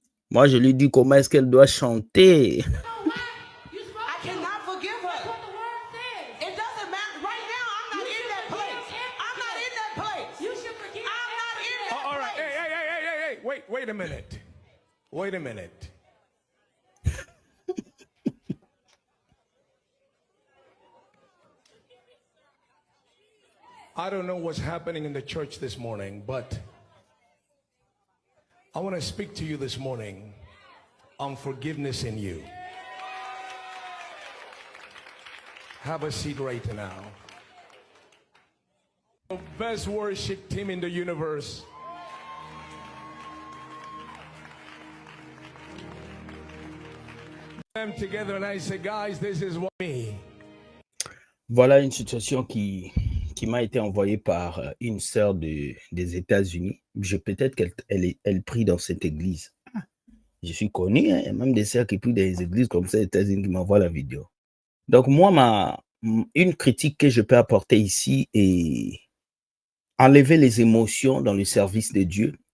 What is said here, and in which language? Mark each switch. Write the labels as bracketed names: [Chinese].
[French] Moi, je lui dis comment est-ce qu'elle doit chanter. [English] I cannot forgive her. It doesn't matter. Right now, I'm not in that place. I'm not in that place. You should forgive. I'm not in that All right, place. hey. Wait a minute. Wait a minute. I don't know what's happening in the church this morning, but I want to speak to you this morning on forgiveness in you. Have a seat right now. The best worship team in the universe. them together and I say, guys, this is what me. [French] Voilà une situation qui m'a été envoyée par une sœur des États-Unis. Peut-être elle prie dans cette église. Je suis connu, hein, il y a même des sœurs qui prient dans les églises comme ça aux États-Unis qui m'envoient la vidéo. Donc moi, une critique que je peux apporter ici est enlever les émotions dans le service de Dieu.